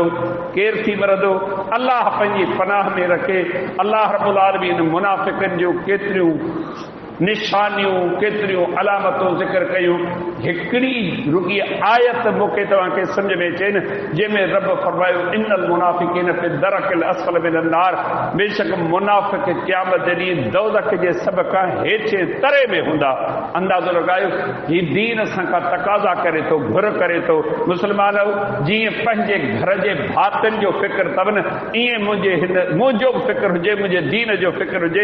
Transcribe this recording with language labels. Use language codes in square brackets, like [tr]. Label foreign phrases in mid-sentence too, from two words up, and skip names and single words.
[sd] केरु थी मरंदो? अल्लाह पंहिंजी पनाह में रखे। [ar] الله رب العالمين [sd] मुनाफ़िक़नि जूं केतिरियूं निशानियूं, केतिरियूं अलामतूं ज़िक्र कयूं। हिकिड़ी रुॻी आयत मूंखे तव्हांखे सम्झ में अचे न, जंहिंमें रब फरमायो [ar] إن المنافقين في الدرك الأسفل من النار, [sd] बेशक मुनाफ़िक़ क़यामत जे ॾींहुं दोज़ख जे सभ खां हेठि तरे में हूंदा। अंदाज़ो लॻायो हीउ दीन असांखां तक़ाज़ा करे थो, घुर करे थो। मुस्लमानो जीअं पंहिंजे घर जे भातियुनि जो फ़िक्र अथव न, ईअं मुंहिंजो बि फ़िक्र हुजे, मुंहिंजे दीन जो फ़िक्र हुजे।